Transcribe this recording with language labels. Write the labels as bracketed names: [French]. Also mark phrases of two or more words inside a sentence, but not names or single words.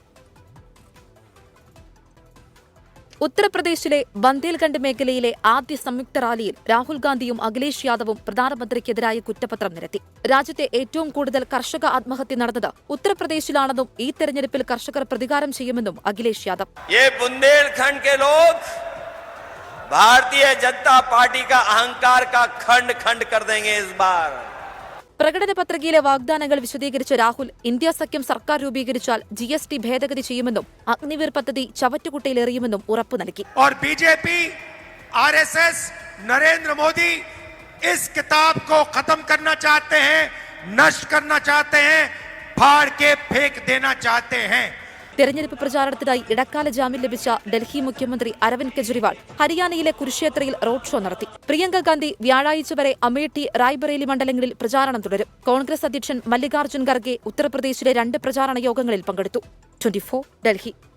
[Malayalam] ഉത്തർപ്രദേശിലെ ബന്ദേൽഖണ്ഡ് മേഖലയിലെ ആദ്യ സംയുക്ത റാലിയിൽ രാഹുൽ ഗാന്ധിയും അഖിലേഷ് യാദവും പ്രധാനമന്ത്രിക്കെതിരായ കുറ്റപത്രം നിരത്തി. രാജ്യത്തെ ഏറ്റവും കൂടുതൽ കർഷക ആത്മഹത്യ നടന്നത് ഉത്തർപ്രദേശിലാണെന്നും ഈ തെരഞ്ഞെടുപ്പിൽ കർഷകർ പ്രതികാരം ചെയ്യുമെന്നും അഖിലേഷ് യാദവ്. [Hindi] भारतीय जनता पार्टी का अहंकार का खंड खंड कर देंगे इस बार. [Malayalam] പ്രകടന പത്രികയിലെ വാഗ്ദാനങ്ങൾ വിശദീകരിച്ച രാഹുൽ ഇന്ത്യ സഖ്യം സർക്കാർ രൂപീകരിച്ചാൽ GST ഭേദഗതി ചെയ്യുമെന്നും അഗ്നിവീർ പദ്ധതി ചവറ്റുകുട്ടയിലെറിയുമെന്നും ഉറപ്പു നൽകി. [Hindi] और बीजेपी आरएसएस नरेंद्र मोदी इस किताब को खत्म करना चाहते हैं, नष्ट करना चाहते हैं, फाड़ के फेंक देना चाहते हैं. [Malayalam] തെരഞ്ഞെടുപ്പ് പ്രചാരണത്തിനായി ഇടക്കാല ജാമ്യം ലഭിച്ച ഡൽഹി മുഖ്യമന്ത്രി അരവിന്ദ് കെജ്രിവാൾ ഹരിയാനയിലെ കുരുക്ഷേത്രയിൽ റോഡ് ഷോ നടത്തി. പ്രിയങ്ക ഗാന്ധി വ്യാഴാഴ്ച വരെ അമേഠി റായ്ബറേലി മണ്ഡലങ്ങളിൽ പ്രചാരണം തുടരും. കോൺഗ്രസ് അധ്യക്ഷൻ മല്ലികാർജ്ജുൻ ഖർഗെ ഉത്തർപ്രദേശിലെ 2 പ്രചാരണ യോഗങ്ങളിൽ പങ്കെടുത്തു. 24 ഡൽഹി.